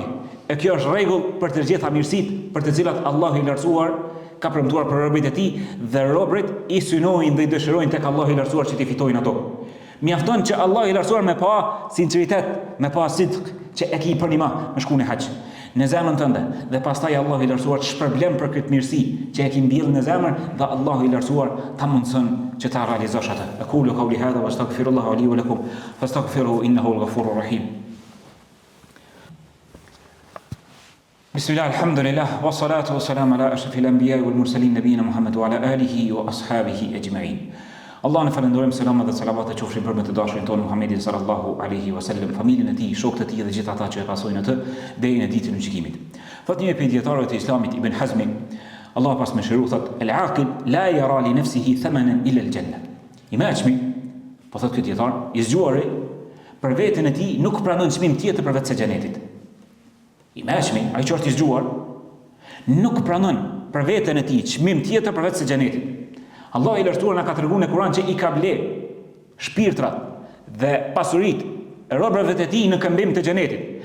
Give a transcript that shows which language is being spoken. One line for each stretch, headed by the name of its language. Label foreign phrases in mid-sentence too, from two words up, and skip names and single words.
Albanian: E kjo është rregull për të gjitha mirësitë për të cilat Allahu i lartësuar ka premtuar për robërit e tij dhe robërit i synojnë dhe i dëshirojnë tek Allahu i lartësuar që t'i fitojnë ato. Mjafton që Allahu i lartësuar me pa sinqeritet, me pa sidq, që e ki për një me shku në haxh në zemrën tënde, dhe pastaj Allahu i lartësuar të shpërblem për këtë mirësi që e ki mbjellë në zemër, dhe Allahu i lartësuar ta mundson që ta realizosh atë.
Arabic: أقول قولي هذا وأستغفر الله لي ولكم فاستغفروه إنه الغفور الرحيم. بسم الله، الحمد لله، والصلاة والسلام على أشرف الأنبياء والمرسلين نبينا محمد وعلى آله وأصحابه أجمعين.
Albanian: Allah në falendrojmë, selam dhe salavat e qofshin për me të dashurin tonë Muhammedin
Arabic: صلى الله عليه وسلم,
Albanian: familjen e tij, shokët e tij dhe gjithë ata që e pasojnë atë deri në ditën e gjykimit. Thot një prej dietarëve të Islamit Ibn Hazmi, Allah pas më shëru, thot
Arabic: العاقل لا يرى لنفسه ثمنا إلا الجنة.
Albanian: I mëshmi, po thot këtë dietar, i zgjuari për veten e tij nuk pranon çmim tjetër përveç se xhenetit. I mëshmi, ai që është i zgjuar, nuk pranon për veten e tij çmim tjetër përveç se xhenetit. Allah i lartësuar na ka treguar në Kur'an që i ka ble shpirtrat dhe pasuritë e robërve të tij në këmbim të xhenetit.